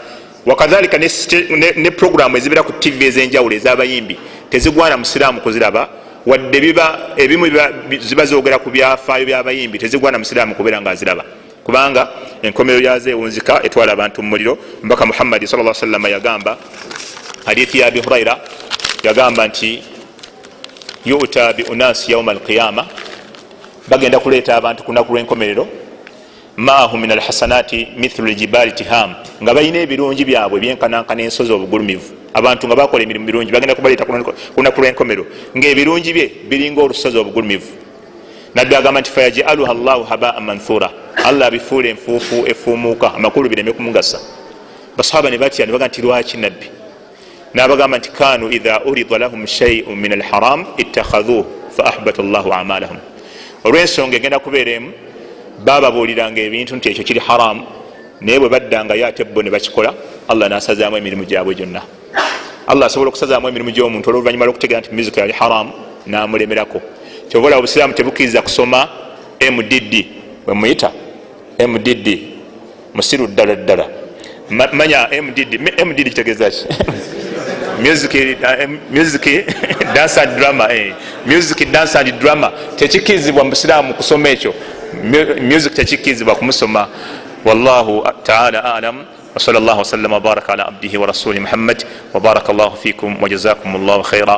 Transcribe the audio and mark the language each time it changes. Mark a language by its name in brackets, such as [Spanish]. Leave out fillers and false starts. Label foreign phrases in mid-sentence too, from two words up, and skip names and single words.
[Ganda] wakadhalika ne programu ezibeera ku tv ez'enjawulo ez'abayimbi tezigwana musiraamu kuziraba, wadde ebimu ziba zoogera ku byafaayo by'abayimbi, tezigwana musiraamu kubeera nga aziraba, kubanga enkomero yazo ewunzika etwala abantu mu muliro. Mbaka Muhammadi [Arabic] صلى الله عليه وسلم [Ganda] yagamba hadithi ya Abi Huraira yagamba nti [Arabic] يؤتى بأناس يوم القيامة, [Ganda] bagenda kuleeta abantu kunaku lw'enkomerero, [Arabic] معهم من الحسنات مثل الجبال تهامة, [Ganda] nga balina ebirungi byabwe byenkanankana ensozi obugulumivu. Abantu nga bakola emirimu birungi bagenda kubaleeta kunaku lw'enkomerero ng'ebirungi bye biringa olusozi obugulumivu. Nabbi agamba nti [Arabic] فيجعلها الله هباء منثورا, [Ganda] Allah abifuula enfuufu efuumuuka, amakulu bireme kumugasa. Basahaba ne batya ne bagamba nti lwaki Nabbi? N'abagamba nti [Arabic] كانوا إذا عرض لهم شيء من الحرام اتخذوه فأحبط الله أعمالهم. [Ganda] Olw'ensonga egenda kubeera emu, bababuuliranga ebintu nti ekyo kiri haramu, naye bwe baddangayo ate bo ne bakikola, Allah n'asazaamu emirimu gyabwe gyonna. Allah asobola okusazaamu emirimu gy'omuntu olw'oluvannyuma lw'okutegeera nti muzika yali haramu n'amulemerako. Kyobola obusiraamu tebukkiriza kusoma MDD, bwe muyita MDD, musiru ddala ddala. Manya MDD kitegeeza ki? [English] Music dance and drama, music dance and drama [Ganda] tekikirizibwa mu busiraamu kusoma ekyo. Music tekikirizibwa kumusoma. [Arabic] والله تعالى أعلم وصلى الله وسلم وبارك على عبده ورسوله محمد وبارك الله فيكم وجزاكم الله خيرا.